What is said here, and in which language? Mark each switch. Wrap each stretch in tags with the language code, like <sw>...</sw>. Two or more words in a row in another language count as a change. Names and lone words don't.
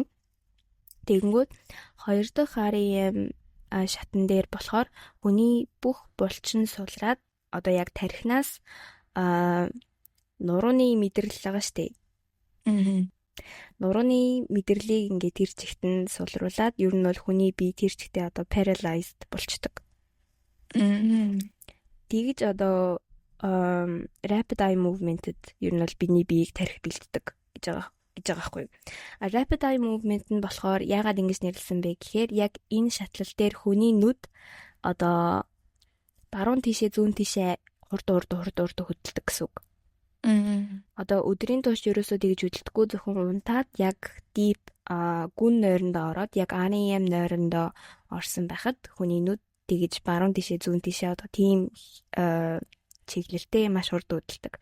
<mn>Тэгэнгүүт хоёр дахь REM шатн дээр болохоор хүний бүх булчин сулраад одоо яг тархинаас нурууны мэдрэл байгаа штэ. Нурууны мэдрэлийг ингээд тэр чигт нь сулруулад ер нь бол хүний бие тэр чигтээ одоо paralyzed болчдөг. Тэгж одоо</mn> <en>rapid eye movement-</en> <mn>д ер нь бол бидний биеийг тархи бэлддэг гэж байгаа байхгүй юу.</mn> <en>Rapid eye movement</en> <mn>нь болохоор яагаад ингэж нэрлсэн бэ гэхээр яг энэ шатлал дээр хүний нүд одоо баруун тишээ зүүн тишээ хурд хөдөлдөг гэсэн үг. Одоо өдрийн турш ерөөсөө тэгж хөдөлдөггүй, зөвхөн унтаад яг deep гүн нойрондоо ороод яг REM нойрондоо орсон байхад хүний нүд тэгж баруун тишээ зүүн тишээ одоо тийм чиглэлтэй маш хурд хөдөлдөг.</mn>